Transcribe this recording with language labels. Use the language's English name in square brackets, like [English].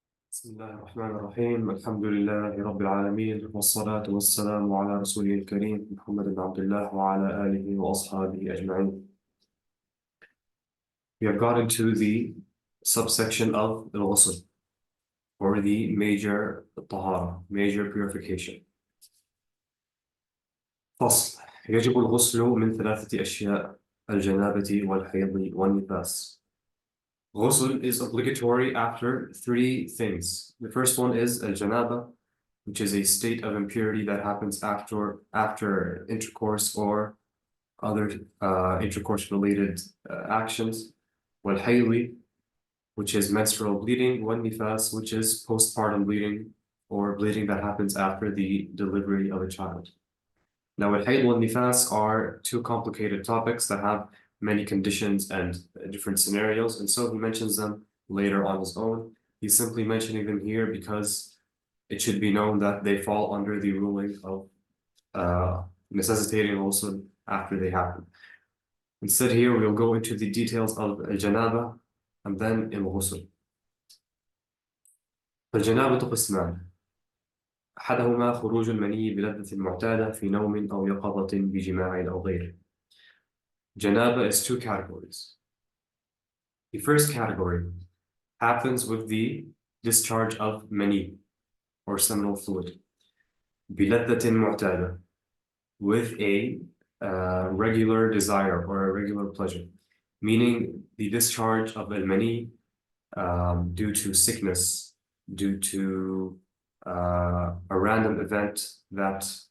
[Arabic] بسم الله الرحمن الرحيم الحمد لله رب العالمين والصلاة والسلام على رسوله الكريم محمد بن عبد الله وعلى آله وأصحابه أجمعين. [English] We have got into the subsection of al-Ghusl, or the major tahara, major purification. [Arabic] فصل. يجب الغسل من ثلاثة أشياء: الجنابة والحيض والنفاس. [English] Ghusl is obligatory after three things. The first one is al-Janaba, which is a state of impurity that happens after intercourse or other intercourse-related actions. Wal-Hayli, which is menstrual bleeding. Wal-Nifas, which is postpartum bleeding or bleeding that happens after the delivery of a child. Now, al-Hayd wal-Nifas are two complicated topics that have many conditions and different scenarios, and so he mentions them later on his own. He's simply mentioning them here because it should be known that they fall under the ruling of necessitating ghusl after they happen. Instead, here we'll go into the details of al-janaba and then al-ghusl. [Arabic] فالجنابة قسمان: أحدهما خروج المني بلذة معتادة في نوم أو يقظة بجماع أو غيره. [English] Janaba is two categories. The first category happens with the discharge of mani, or seminal fluid, [Arabic] بلذة معتادة, [English] with a regular desire or a regular pleasure, meaning the discharge of al-mani due to sickness, due to a random event that